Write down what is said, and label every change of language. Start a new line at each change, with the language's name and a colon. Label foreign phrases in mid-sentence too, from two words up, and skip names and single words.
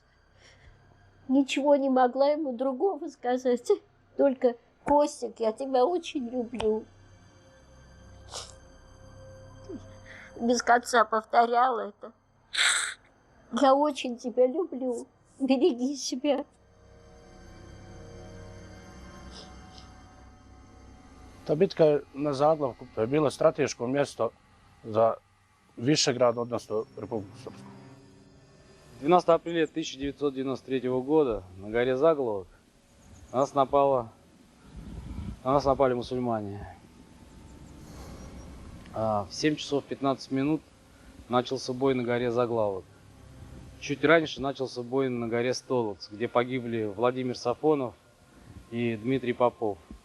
Russian: Ничего не могла ему другого сказать, только: Костик, я тебя очень люблю. Без конца повторяла это. Я очень тебя люблю. Береги себя.
Serbian: Ta bitka na Zaglavku je bilo strateško mjesto za Višegrad, odnosno Republiku Srpsku.
Russian: 12 апреля 1993 года на горе Заглавок на нас напали мусульмане. В 7 часов 15 минут начался бой на горе Заглавок. Чуть раньше начался бой на горе Столоц, где погибли Владимир Сафонов и Дмитрий Попов.